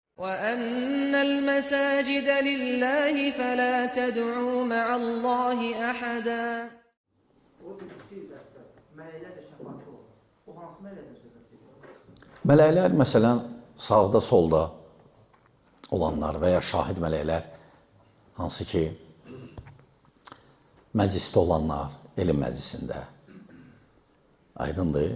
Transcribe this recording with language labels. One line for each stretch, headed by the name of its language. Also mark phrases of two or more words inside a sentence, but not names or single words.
Arabic: وَأَنَّ الْمَسَاجِدَ لِلَّهِ فَلَا تَدْعُوا مَعَ اللّٰهِ أَحَدًا.
Azerbaijani: Mələklər məsələn sağda solda olanlar və ya şahid mələklər, hansı ki məclisdə olanlar, elm məclisində, aydındır.